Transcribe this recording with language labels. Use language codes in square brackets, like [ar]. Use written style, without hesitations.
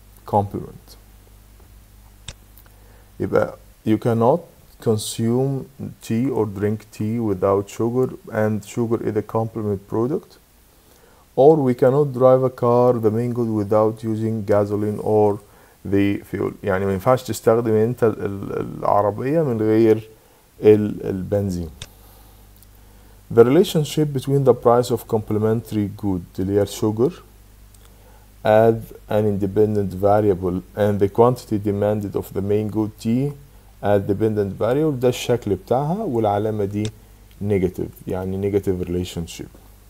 [en] complement [ar] يبقى [en] you cannot consume tea or drink tea without sugar, and sugar is a complement product. Or we cannot drive a car, the main good, without using gasoline or the fuel. [ar] يعني ما ينفعش تستخدم انت العربية من غير البنزين. [en] The relationship between the price of complementary good [ar] اللي هي [en] sugar as an independent variable and the quantity demanded of the main good tea as dependent variable، [ar] ده الشكل بتاعها، والعلامة دي [en] negative، [ar] يعني [en] negative relationship.